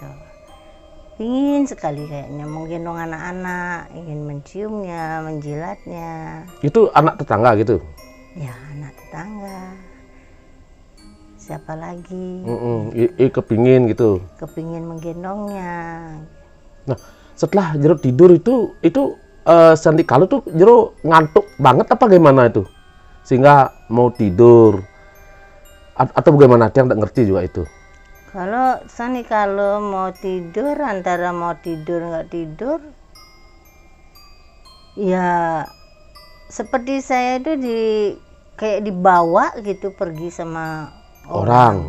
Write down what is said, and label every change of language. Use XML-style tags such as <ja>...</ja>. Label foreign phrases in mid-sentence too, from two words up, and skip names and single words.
<id>Ingin sekali kayaknya menggendong anak-anak, ingin menciumnya, menjilatnya. Itu anak tetangga gitu? Ya, anak tetangga. Siapa lagi? Kepingin gitu? Kepingin menggendongnya. Nah, setelah Jero tidur itu sandikala tuh Jero ngantuk banget apa gimana itu? Sehingga mau tidur. Atau bagaimana? Dia nggak ngerti juga itu. Kalau mau tidur, antara mau tidur nggak tidur, ya seperti saya itu kayak dibawa gitu pergi sama orang.</id>